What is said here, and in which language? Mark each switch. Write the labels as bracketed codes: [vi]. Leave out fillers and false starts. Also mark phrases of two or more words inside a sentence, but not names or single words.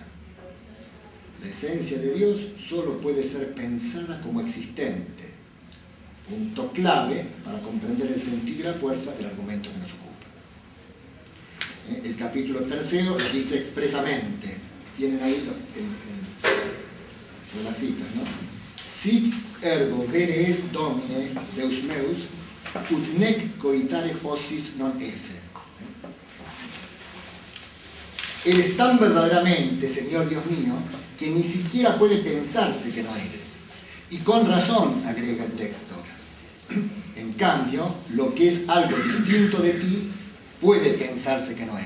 [es] La esencia de Dios solo puede ser pensada como existente, punto clave para comprender el sentido y la fuerza del argumento que nos ocupa. El capítulo 3 lo dice expresamente, tienen ahí las citas, ¿no? [la] Sic ergo vere est Domine Deus meus, ut nec coitare possis non esse. [es] Él es tan verdaderamente, Señor Dios mío, que ni siquiera puede pensarse que no eres. Y con razón, agrega el texto. En cambio, lo que es algo distinto de ti, puede pensarse que no es.